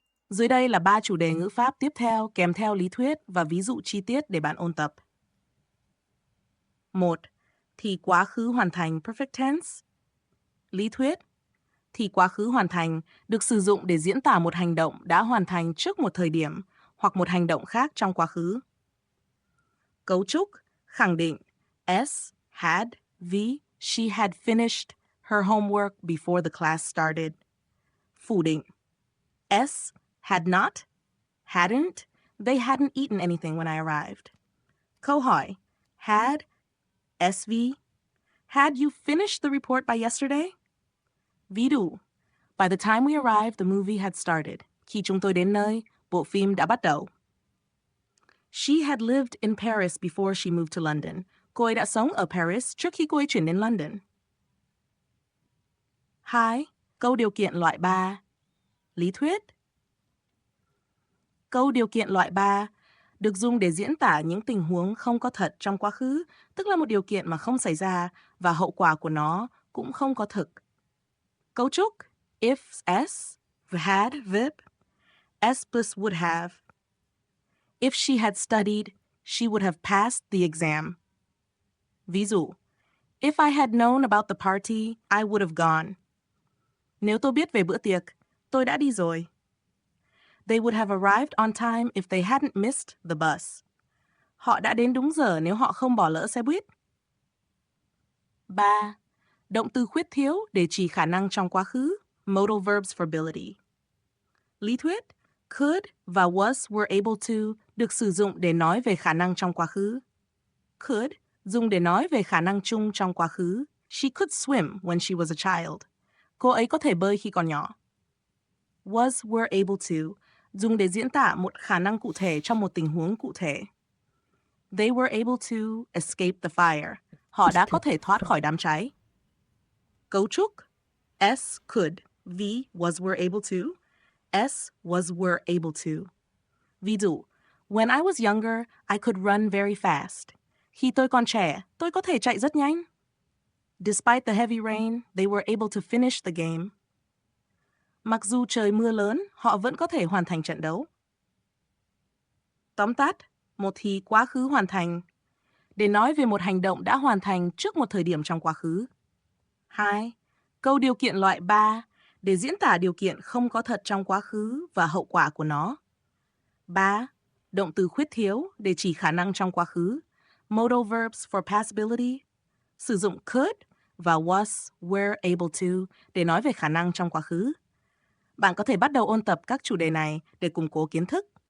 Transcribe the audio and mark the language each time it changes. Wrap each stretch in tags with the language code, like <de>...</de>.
<vi>Dưới đây là 3 chủ đề ngữ pháp tiếp theo kèm theo lý thuyết và ví dụ chi tiết để bạn ôn tập. 1. Thì quá khứ hoàn thành</vi> <en>perfect tense.</en> <vi>Lý thuyết. Thì quá khứ hoàn thành được sử dụng để diễn tả một hành động đã hoàn thành trước một thời điểm hoặc một hành động khác trong quá khứ. Cấu trúc. Khẳng định. S. Had. V.</vi> <en>She had finished her homework before the class started.</en> <vi>Phủ định. S. Had not. Hadn't.</vi> <en>They hadn't eaten anything when I arrived.</en> <vi>Câu hỏi.</vi> <en>Had. SV. Had you finished the report by yesterday?</en> <vi>Ví dụ.</vi> <en>By the time we arrived, the movie had started.</en> <vi>Khi chúng tôi đến nơi, bộ phim đã bắt đầu.</vi> <en>She had lived in Paris before she moved to London.</en> <vi>Cô ấy đã sống ở Paris trước khi cô ấy chuyển đến London. 2. Câu điều kiện loại 3. Lý thuyết. Câu điều kiện loại 3 được dùng để diễn tả những tình huống không có thật trong quá khứ, tức là một điều kiện mà không xảy ra và hậu quả của nó cũng không có thực. Cấu trúc.</vi> <en>If S, had, verb. S plus would have. If she had studied, she would have passed the exam.</en> <vi>Ví dụ,</vi> <en>If I had known about the party, I would have gone.</en> <vi>Nếu tôi biết về bữa tiệc, tôi đã đi rồi.</vi> <en>They would have arrived on time if they hadn't missed the bus.</en> <vi>Họ đã đến đúng giờ nếu họ không bỏ lỡ xe buýt. 3. Động từ khuyết thiếu để chỉ khả năng trong quá khứ.</vi> <en>Modal verbs for ability.</en> <vi>Lý thuyết, could và was were able to được sử dụng để nói về khả năng trong quá khứ. Could dùng để nói về khả năng chung trong quá khứ.</vi> <en>She could swim when she was a child.</en> <vi>Cô ấy có thể bơi khi còn nhỏ. Was were able to dùng để diễn tả một khả năng cụ thể trong một tình huống cụ thể.</vi> <en>They were able to escape the fire.</en> <vi>Họ đã có thể thoát khỏi đám cháy. Cấu trúc</vi> <en>S could, V was were able to, S was were able to.</en> <vi>Ví dụ,</vi> <en>when I was younger, I could run very fast.</en> <vi>Khi tôi còn trẻ, tôi có thể chạy rất nhanh.</vi> <en>Despite the heavy rain, they were able to finish the game.</en> <vi>Mặc dù trời mưa lớn, họ vẫn có thể hoàn thành trận đấu. Tóm tắt, một thì quá khứ hoàn thành. Để nói về một hành động đã hoàn thành trước một thời điểm trong quá khứ. 2. Câu điều kiện loại 3 để diễn tả điều kiện không có thật trong quá khứ và hậu quả của nó. 3. Động từ khuyết thiếu để chỉ khả năng trong quá khứ.</vi> <en>Modal verbs for passability.</en> <vi>Sử dụng could và was, were able to để nói về khả năng trong quá khứ. Bạn có thể bắt đầu ôn tập các chủ đề này để củng cố kiến thức.</vi>